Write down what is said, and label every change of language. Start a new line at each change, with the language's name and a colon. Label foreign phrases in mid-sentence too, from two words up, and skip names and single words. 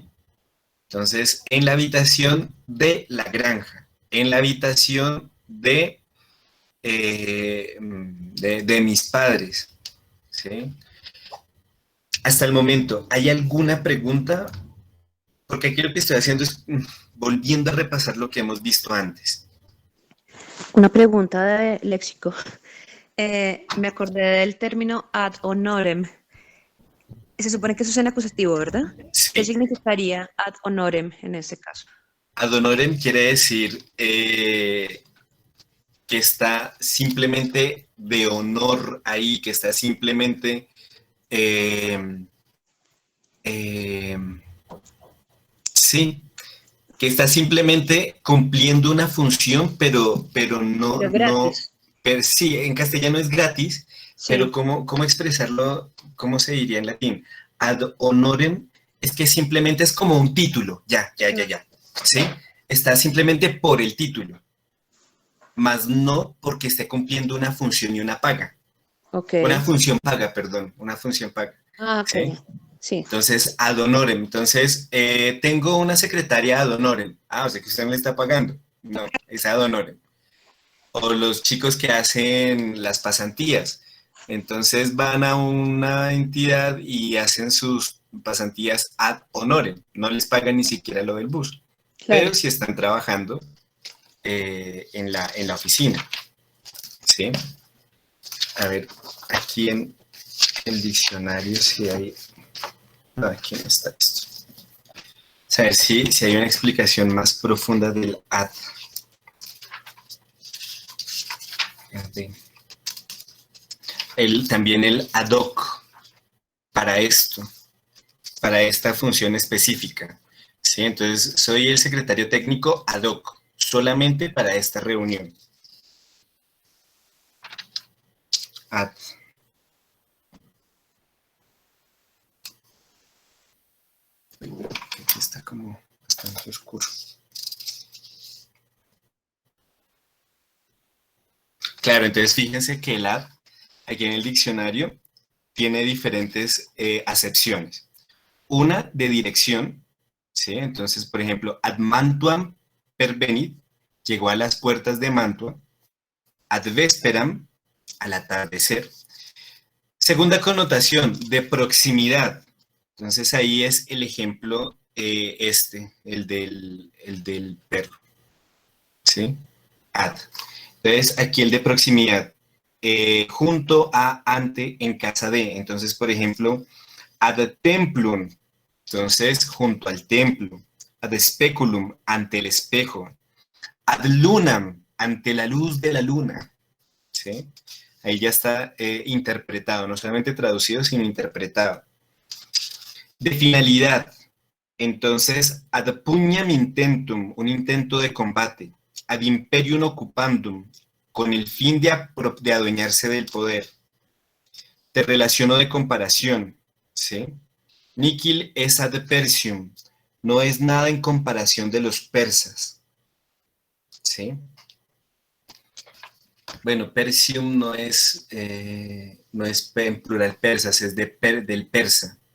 Spanish: Entonces, en la habitación de la granja, en la habitación de mis padres, ¿sí? Hasta el momento, ¿hay alguna pregunta? Porque aquí lo que estoy haciendo es volviendo a repasar lo que hemos visto antes. Una pregunta de léxico. Me acordé del término
Latin: ad honorem.
Spanish: Se supone que eso es en acusativo, ¿verdad? Sí. ¿Qué significaría
Latin: ad honorem
Spanish: en ese caso?
Latin: Ad honorem
Spanish: quiere decir que está simplemente de honor ahí, que está simplemente sí, que está simplemente cumpliendo una función, pero no, Pero gratis. pero sí, en castellano es gratis, Sí. pero ¿cómo expresarlo? ¿Cómo se diría en latín?
Latin: Ad honorem
Spanish: es que simplemente es como un título, ya, ¿sí? Está simplemente por el título, más no porque esté cumpliendo una función y una paga. Okay. Una función paga, perdón, una función paga. Ah, ok. ¿Sí? Sí. Entonces,
Latin: ad honorem.
Spanish: Entonces, tengo una secretaria
Latin: ad honorem.
Spanish: Ah, o sea que usted me está pagando. No, es
Latin: ad honorem.
Spanish: O los chicos que hacen las pasantías. Entonces van a una entidad y hacen sus pasantías
Latin: ad honorem.
Spanish: No les pagan ni siquiera lo del bus. Claro. Pero sí están trabajando en la oficina. ¿Sí? A ver, aquí en el diccionario si hay... No, aquí no está esto. A ver si hay una explicación más profunda del ad. También el
Latin: ad hoc
Spanish: para esto, para esta función específica. ¿Sí? Entonces, soy el secretario técnico
Latin: ad hoc,
Spanish: solamente para esta reunión. Ad. Aquí está como bastante oscuro. Claro, entonces fíjense que el ad, aquí en el diccionario, tiene diferentes acepciones. Una de dirección, ¿sí? Entonces, por ejemplo,
Latin: ad Mantuam pervenit,
Spanish: llegó a las puertas de Mantua,
Latin: ad vesperam,
Spanish: al atardecer. Segunda connotación, de proximidad. Entonces ahí es el ejemplo el del perro, ¿sí? Ad. Entonces aquí el de proximidad, junto a, ante, en casa de. Entonces, por ejemplo,
Latin: ad templum,
Spanish: entonces junto al templo.
Latin: Ad speculum,
Spanish: ante el espejo.
Latin: Ad lunam,
Spanish: ante la luz de la luna, ¿sí? Ahí ya está interpretado, no solamente traducido, sino interpretado. De finalidad, entonces,
Latin: ad pugnam intentum,
Spanish: un intento de combate.
Latin: Ad imperium occupandum,
Spanish: con el fin de adueñarse del poder. De relación o de comparación, ¿sí?
Latin: Niquil es ad persium,
Spanish: no es nada en comparación de los persas, ¿sí? Bueno, persium no es en plural persas, es del persa.